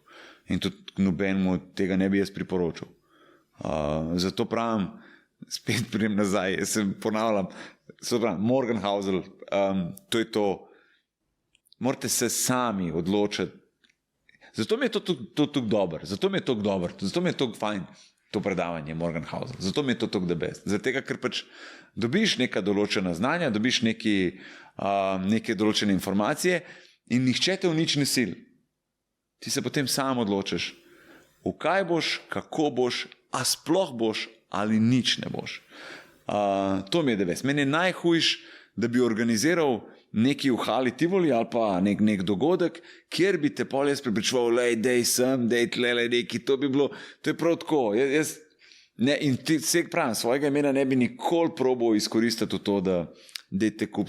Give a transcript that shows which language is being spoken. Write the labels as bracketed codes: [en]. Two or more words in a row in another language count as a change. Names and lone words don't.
[sl] In tudi nobenemu tega ne bi jaz priporočil. Zato pravim, spet pridem nazaj, jaz se ponavljam, Morgan Housel, to je to, morate se sami odločiti. Zato mi je to tako dobro, zato mi je to fajn, to predavanje Morgan Housel, zato mi je to tako [en] the best. [sl] Zato, ker pač dobiš neka določena znanja, dobiš neke določene informacije in nihče te v nič ne sili. Ti se potem sam odločiš, v kaj boš, kako boš, a sploh boš ali nič ne boš. To mi je [en] the best. [sl] Meni je najhujš, da bi organiziral neki v Hali Tivoli ali pa nek dogodek, kjer bi te pol jaz prepričeval, dej sem, dej tlele neki, to bi bilo, to je prav tako. In ti vse pravim, svojega imena ne bi nikoli probal izkoristiti v to, da te kupite.